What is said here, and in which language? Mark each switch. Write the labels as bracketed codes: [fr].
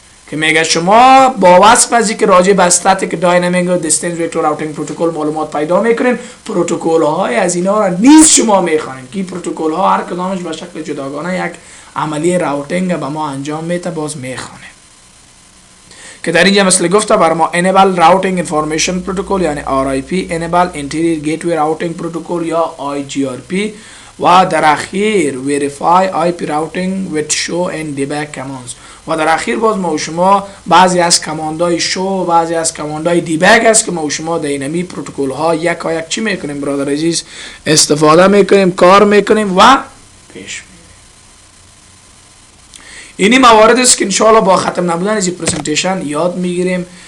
[fa] که میگه شما با وصف از که راجع به استاتیک داینامیک و دیستنس وکتور راوتینگ پروتکل معلومات پیدا میکنین، پروتکل های از اینا را نیز شما میخوانین که پروتکل ها هر کدامش به شکل جداگانه یک عملیه راوتینگ به ما انجام میده، باز میخوانیم. که در اینجا مثل گفته بر ما [en] enable routing information protocol یعنی RIP، enable interior gateway routing protocol یا IGRP و در اخیر verify IP routing with show and debug commands. [fa] و در اخیر باز ما و شما بعضی از کماندهای شو و بعضی از کماندهای دیبگ است که ما و شما در اینمی پروتکل ها یک چی میکنیم برادر عزیز؟ استفاده میکنیم، کار میکنیم و پیش میریم. اینی موارد است که انشاءالله با ختم نبودن از این پرزنتیشن یاد میگیریم.